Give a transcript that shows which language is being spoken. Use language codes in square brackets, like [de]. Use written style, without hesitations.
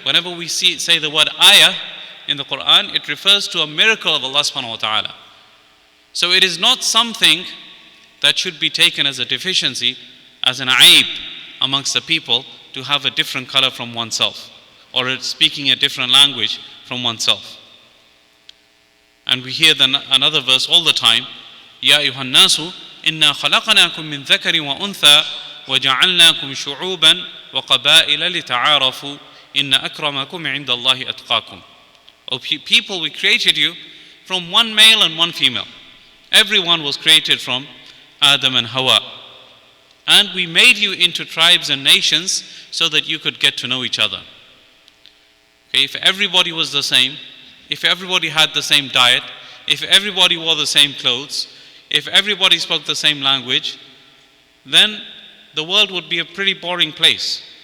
[en] Whenever we say the word ayah in the Quran, it refers to a miracle of Allah subhanahu wa ta'ala. So it is not something that should be taken as a deficiency, as an aib amongst the people, to have a different color from oneself, or speaking a different language from oneself. And we hear another verse all the time, [ar] يَا أَيُّهَا النَّاسُ إِنَّا خَلَقْنَاكُم مِّن ذَكَرٍ وَأُنثَىٰ وَجَعَلْنَاكُمْ شُعُوبًا وَقَبَائِلَ لِتَعَارَفُوا إِنَّ أَكْرَمَكُمْ عِندَ اللَّهِ أَتْقَاكُمْ. [en] O people, we created you from one male and one female. Everyone was created from Adam and Hawa. And we made you into tribes and nations so that you could get to know each other. Okay, if everybody was the same, if everybody had the same diet, if everybody wore the same clothes, if everybody spoke the same language, then the world would be a pretty boring place.